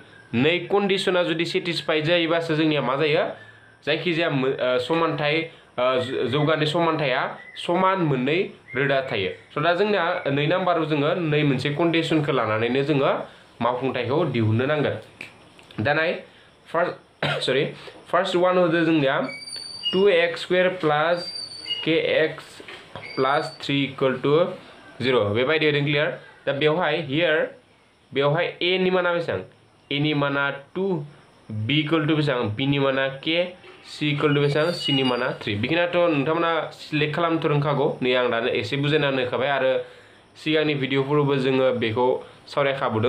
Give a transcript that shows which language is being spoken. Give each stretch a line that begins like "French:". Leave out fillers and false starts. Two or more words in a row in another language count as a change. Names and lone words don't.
Bodo: नै कन्डिशना जुदि सेटिसफाइड जायोबासो जोंनिया मा जायो जायखिजाया समानथाय जौगानाय समानथाया समान मोननै रोदा थायो. स' दा जोंना 2 नाम्बाराव जोङो नै मोनसे कन्डिशनखौ लानानैनो जोङो मावफुंथायखौ दिहुननो नांगोन. दा नाय फार्स्ट वान होदो जोंनिया 2x
English: square plus kx plus 3 equal to 0
Bodo: बेबायदि होदों क्लियार. दा बेवहाय a नि माना बेसेबां a नि माना 2 b
English: equal to
Bodo: बेसेबां b नि माना k c
English: equal to
Bodo: बेसेबां c नि माना 3 बिखिनाथ' नोंथांमोना सिलेक्ट खालामथ' रोंखागौ. नै आं दानो एसे बुजायनानै होखाबाय आरो सिगांनि भिडिअफोरावबो जोङो बेखौ सावरायखाबोदों.